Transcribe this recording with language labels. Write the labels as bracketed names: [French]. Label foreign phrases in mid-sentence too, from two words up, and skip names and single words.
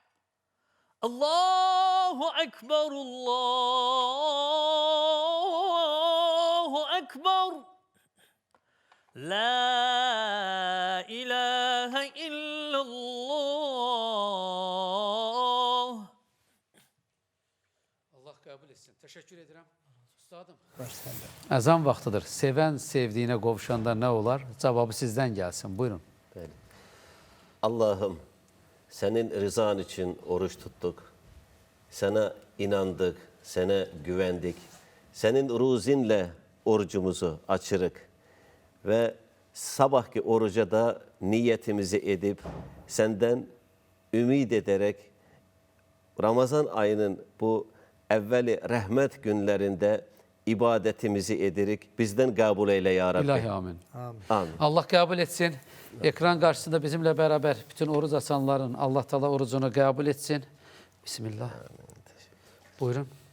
[Arabic] الله أكبر، الله أكبر. لا إله إلا الله. [Turkish] Allah kabul etsin. Teşekkür ederim. Üstadım. [Azerbaijani] Əzan vaxtıdır. Sevən sevdiyinə qovuşanda nə olar? Cavabı sizdən gəlsin. Buyurun. [Turkish] Allah'ım, senin rızan için oruç tuttuk. Sana inandık, sana güvendik. Senin ruzinle orucumuzu açırık. Ve sabahki oruca da niyetimizi edip senden ümid ederek Ramazan ayının bu evveli rahmet günlerinde ibadetimizi ederek bizden kabul eyle ya Rabbi. İlahi amin. Amin. Allah kabul etsin. Ekran karşısında bizimle beraber bütün oruç açanların Allah Teala orucunu kabul etsin. Bismillah. Buyurun.